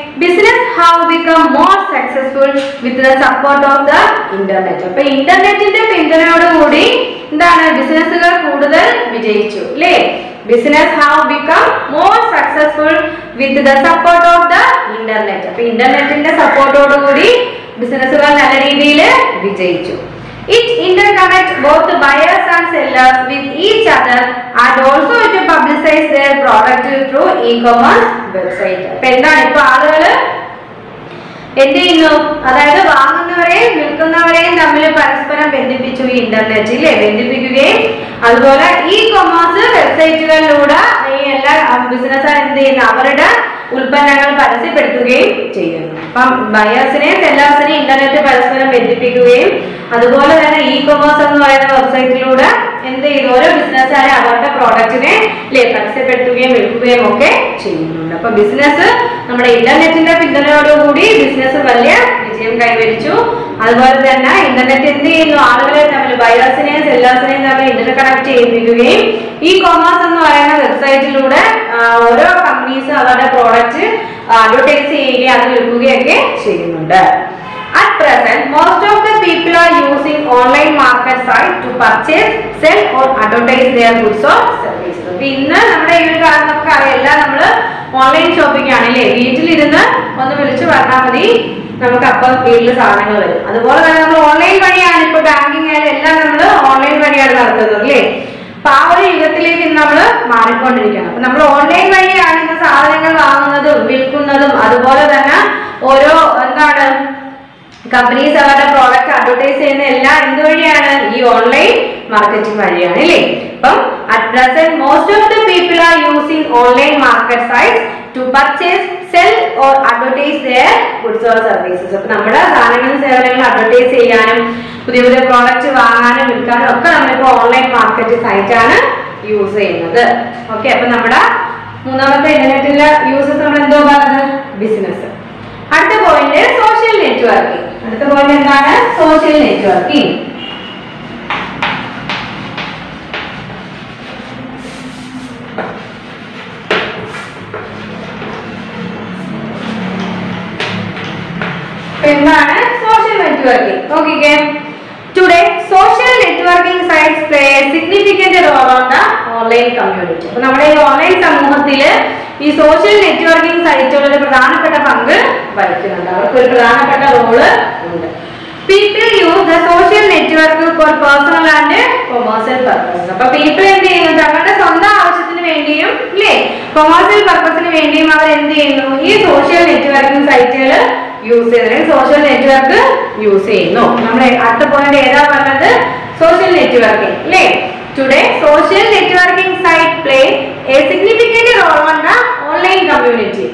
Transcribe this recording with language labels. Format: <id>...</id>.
<en>Business have become more successful with the support of the internet.</en> <ml>അപ്പൊ ഇന്റർനെറ്റിന്റെ പിന്തുണയോടുകൂടി എന്താണ് ബിസിനസ്സുകൾ കൂടുതൽ വിജയിച്ചു അല്ലേ. Business have become more successful with the support of the internet. അപ്പൊ ഇന്റർനെറ്റിന്റെ സപ്പോർട്ടോടുകൂടി ബിസിനസ്സുകൾ നല്ല രീതിയിൽ വിജയിച്ചു.</ml> <en>It interconnects both buyers and sellers with each other and also product through e-commerce website.</en> <ml>അപ്പൊ എന്താണ് ഇപ്പൊ ആളുകൾ എന്ത് ചെയ്യുന്നു? അതായത് വാങ്ങുന്നവരെയും വിൽക്കുന്നവരെയും തമ്മിൽ പരസ്പരം ബന്ധിപ്പിച്ചു ഈ ഇന്റർനെറ്റ് ഇല്ലേ, ബന്ധിപ്പിക്കുകയും അതുപോലെ ഇ-കൊമേഴ്സ് വെബ്സൈറ്റുകളിലൂടെ ഈ എല്ലാ ബിസിനസ്സുകാർ എന്ത് ചെയ്യുന്നു? അവരുടെ ഉൽപ്പന്നങ്ങൾ പരസ്യപ്പെടുത്തുകയും ചെയ്യുന്നു. അപ്പം ബയേഴ്സിനെയും സെല്ലേഴ്സിനെയും ഇന്റർനെറ്റ് പരസ്പരം ബന്ധിപ്പിക്കുകയും അതുപോലെ തന്നെ ഇ-കൊമേഴ്സ് എന്ന് പറയുന്ന വെബ്സൈറ്റിലൂടെ എന്ത് ചെയ്യുന്നു? ഓരോ ബിസിനസ്സുകാരെ അവരുടെ പ്രോഡക്റ്റിനെ പരസ്യപ്പെടുത്തുകയും വിൽക്കുകയും ഒക്കെ ചെയ്യുന്നുണ്ട്. അപ്പൊ ബിസിനസ് നമ്മുടെ ഇന്റർനെറ്റിന്റെ പിന്തുണയോടുകൂടി ബിസിനസ് വലിയ വിജയം കൈവരിച്ചു. അതുപോലെ തന്നെ ഇന്റർനെറ്റ് എന്ത് ചെയ്യുന്നു? ആളുകളെ തമ്മിൽ ബയേഴ്സിനെയും സെല്ലേഴ്സിനെയും തമ്മിൽ ഇന്റർനെറ്റ് കണക്ട് ചെയ്യിപ്പിക്കുകയും ഇ-കൊമേഴ്സ് എന്ന് പറയുന്ന വെബ്സൈറ്റിലൂടെ ഓരോ കമ്പനീസ് അവരുടെ പ്രോഡക്റ്റ് അഡ്വർടൈസ് ചെയ്യുകയും അത് വിൽക്കുകയൊക്കെ ചെയ്യുന്നുണ്ട്.</ml> <en>At present, most of the people are using online market site to purchase, sell or advertise their goods or services.</en> <ml>ഇന്ന് നമ്മുടെ ഈ ഒരു കാലത്ത് നമുക്ക് അറിയാം, എല്ലാം നമ്മൾ ഓൺലൈൻ ഷോപ്പിംഗ് ആണല്ലേ. വീട്ടിലിരുന്ന് ഒന്ന് വിളിച്ചു പറഞ്ഞാൽ മതി, നമുക്ക് അപ്പം വീട്ടിൽ സാധനങ്ങൾ വരും. അതുപോലെ തന്നെ നമ്മൾ ഓൺലൈൻ വഴിയാണ് ഇപ്പൊ ബാങ്കിങ് ആയാലും എല്ലാം നമ്മൾ ഓൺലൈൻ വഴിയാണ് നടത്തുന്നത് അല്ലേ. അപ്പൊ ആ ഒരു യുഗത്തിലേക്ക് ഇന്ന് നമ്മൾ മാറിക്കൊണ്ടിരിക്കുകയാണ്. അപ്പൊ നമ്മൾ ഓൺലൈൻ വഴിയാണ് ഇന്ന് സാധനങ്ങൾ വാങ്ങുന്നതും വിൽക്കുന്നതും അതുപോലെ തന്നെ ഓരോ എന്താണ് കമ്പനീസ് അവരുടെ പ്രോഡക്റ്റ് അഡ്വർടൈസ് ചെയ്യുന്ന എല്ലാം എന്ത് വഴിയാണ്? ഈ ഓൺലൈൻ മാർക്കറ്റിംഗ് വഴിയാണ് അല്ലേ.</ml> <en>അപ്പം at present most of the people are using online market sites to purchase, sell or advertise their goods or services.</en> <ml>അപ്പൊ നമ്മുടെ സാധനങ്ങളും സേവനങ്ങളും അഡ്വർടൈസ് ചെയ്യാനും പുതിയ പുതിയ പ്രോഡക്റ്റ് വാങ്ങാനും വിൽക്കാനും ഒക്കെ നമ്മളിപ്പോ ഓൺലൈൻ മാർക്കറ്റ് സൈറ്റ് ആണ് യൂസ് ചെയ്യുന്നത്. ഓക്കെ, അപ്പൊ നമ്മുടെ മൂന്നാമത്തെ ഇന്റർനെറ്റിലെ യൂസസ് നമ്മൾ എന്തോ പറഞ്ഞത്? ബിസിനസ്. അടുത്ത പോയിന്റ് സോഷ്യൽ നെറ്റ്വർക്കിംഗ്. അടുത്ത പോയിന്റ് എന്താണ്? Social networking. എന്താണ് സോഷ്യൽ നെറ്റ്വർക്കിംഗ്? നോക്കിക്കേ,</ml> <en>Today social networking sites play a significant role on the online community.</en> <ml>അപ്പൊ നമ്മുടെ ഈ ഓൺലൈൻ സമൂഹത്തില് ഈ സോഷ്യൽ നെറ്റ്വർക്കിംഗ് സൈറ്റുകൾ ഒരു പ്രധാനപ്പെട്ട പങ്ക് വഹിക്കുന്നുണ്ട്. അവർക്ക് ഒരു പ്രധാനപ്പെട്ട റോള് ഉണ്ട്.</ml> <en>People use the social network for personal and commercial purposes.</en> <ml>അപ്പൊ പീപ്പിൾ എന്ത് ചെയ്യുന്നു? തങ്ങളുടെ സ്വന്തം ആവശ്യത്തിന് വേണ്ടിയും അല്ലേ കൊമേഴ്സ്യൽ പർപ്പസിന് വേണ്ടിയും അവർ എന്ത് ചെയ്യുന്നു? ഈ സോഷ്യൽ നെറ്റ്വർക്കിംഗ് സൈറ്റുകൾ യൂസ് ചെയ്യുന്നത്, സോഷ്യൽ നെറ്റ്വർക്ക് യൂസ് ചെയ്യുന്നു. നമ്മുടെ അടുത്ത പോയിന്റ് ഏതാ പറഞ്ഞത്? സോഷ്യൽ നെറ്റ്വർക്കിംഗ് അല്ലേ.</ml> <en>Today social networking site play a significant role on the online community.</en>